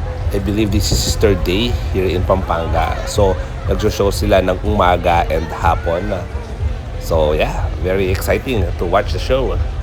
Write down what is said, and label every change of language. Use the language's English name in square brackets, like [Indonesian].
[English] I believe this is his third day here in Pampanga. [Filipino] So, nag-show sila ng umaga and hapon. [English] So, yeah, very exciting to watch the show.